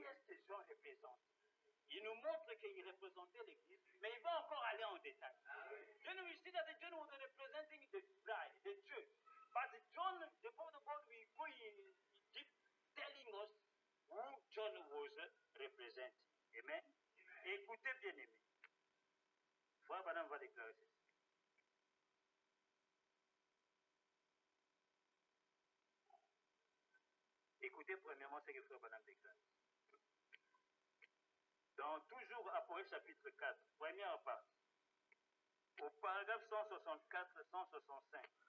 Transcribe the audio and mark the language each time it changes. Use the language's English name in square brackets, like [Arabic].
[French] que Jean représente. Il nous montre qu'il représentait l'Église, mais il va encore aller en détail. [English] Then we see that John was representing the bride, the church. But John, the Prophet of God, will go in deep telling us who John was representing. [French] Amen. Écoutez bien aimé. Frère Branham va déclarer ceci. Écoutez premièrement ce que Frère Branham déclare. Dans toujours Apocalypse chapitre 4, première partie, au paragraphe 164, 165.